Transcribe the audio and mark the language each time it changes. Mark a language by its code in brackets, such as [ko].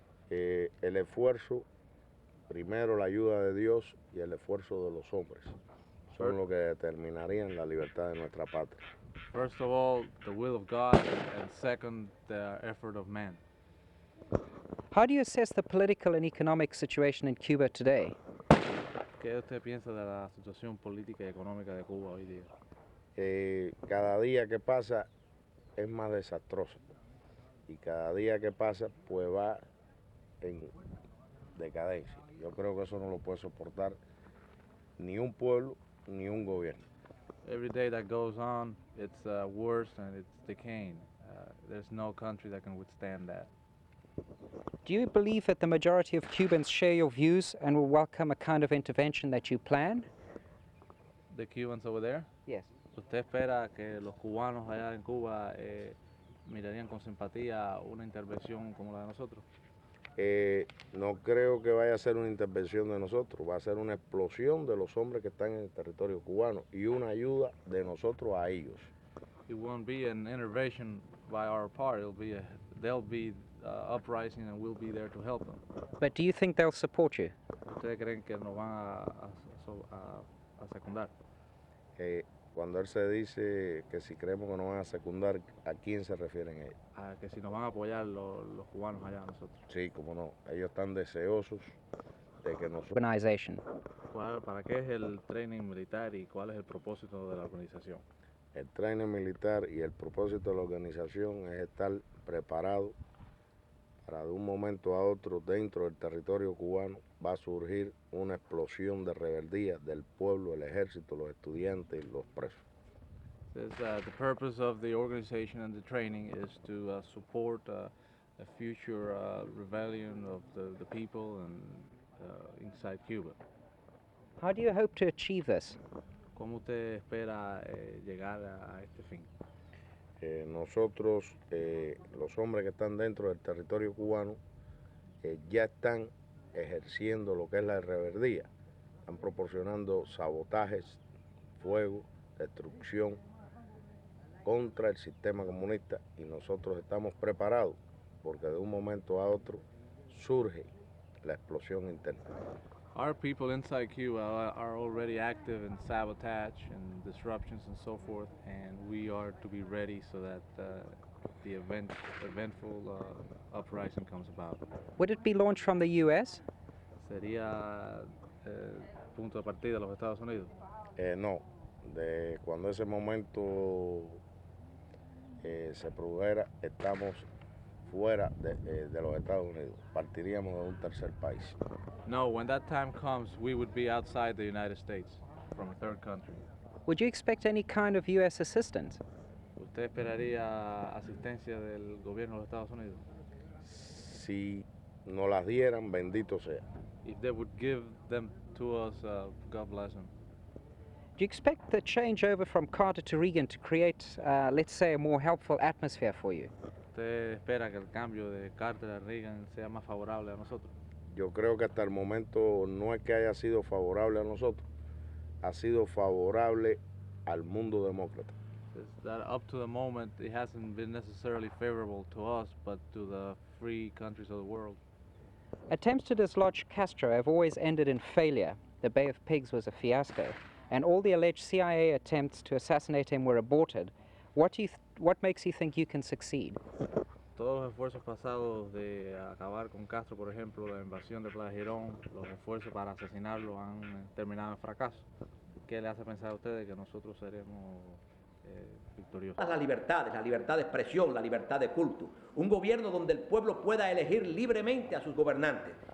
[es] El esfuerzo, primero la ayuda de Dios y el esfuerzo de los hombres son lo que determinarían la libertad de nuestra patria. [en] First of all, the will of God, and second, the effort of man. How do you assess the political and economic situation in Cuba today? [es] ¿Qué usted piensa de la situación política y económica de Cuba hoy día? Cada día que pasa es más desastroso y cada día que pasa pues va en decadencia. Yo creo que eso no lo puede soportar ni un pueblo ni un gobierno. [en] Every day that goes on, it's worse and it's decaying. There's no country that can withstand that. Do you believe that the majority of Cubans share your views and will welcome a kind of intervention that you plan? The Cubans over there? Yes. [es] ¿Usted espera que los cubanos allá en Cuba mirarían con simpatía una intervención como la de nosotros? No creo que vaya a ser una intervención de nosotros, va a ser una explosión de los hombres que están en el territorio cubano y una ayuda de nosotros a ellos. [en] It won't be an intervention by our part. They'll be uprising and we'll be there to help them. But do you think they'll support you? [es] ¿Ustedes creen que nos van a secundar? Cuando él se dice que si creemos que nos van a secundar, ¿a quién se refieren ellos? A que si nos van a apoyar los cubanos allá a nosotros. Sí, como no, ellos están deseosos de que nosotros... [en] Organization. [es] ¿Para qué es el training militar y cuál es el propósito de la organización? El training militar y el propósito de la organización es estar preparado para de un momento a otro dentro del territorio cubano va a surgir una explosión de rebeldía del pueblo, el ejército, los estudiantes y los presos. [en] The purpose of the organization and the training is to support a future rebellion of the people and inside Cuba. How do you hope to achieve this? [es] ¿Cómo usted espera llegar a este fin? Nosotros, los hombres que están dentro del territorio cubano, ya están ejerciendo lo que es la rebeldía, están proporcionando sabotajes, fuego, destrucción contra el sistema comunista y nosotros estamos preparados porque de un momento a otro surge la explosión interna. [en] Our people inside Cuba are already active in sabotage and disruptions and so forth, and we are to be ready so that the eventful uprising comes about. Would it be launched from the US? [es] ¿Sería punto de partida los Estados Unidos? No, de cuando ese momento se produjera, estamos fuera de los Estados Unidos, partiríamos de un tercer país. [en] No, when that time comes, we would be outside the United States, from a third country. Would you expect any kind of US assistance? [es] ¿Usted esperaría asistencia del gobierno de los Estados Unidos? Si nos las dieran, bendito sea. [en] If they would give them to us, God bless them. Do you expect the changeover from Carter to Reagan to create, let's say, a more helpful atmosphere for you? [es] ¿Usted espera que el cambio de Carter a Reagan sea más favorable a nosotros? Yo creo que hasta el momento no es que haya sido favorable a nosotros, ha sido favorable al mundo demócrata. [en] That up to the moment it hasn't been necessarily favorable to us, but to the free countries of the world. Attempts to dislodge Castro have always ended in failure. The Bay of Pigs was a fiasco, and all the alleged CIA attempts to assassinate him were aborted. What makes you think you can succeed? [es] Todos los esfuerzos pasados de acabar con Castro, por ejemplo, la invasión de Playa Girón, los esfuerzos para asesinarlo han terminado en fracaso. ¿Qué le hace pensar a ustedes que nosotros seremos victoriosos? La libertad de expresión, la libertad de culto. Un gobierno donde el pueblo pueda elegir libremente a sus gobernantes.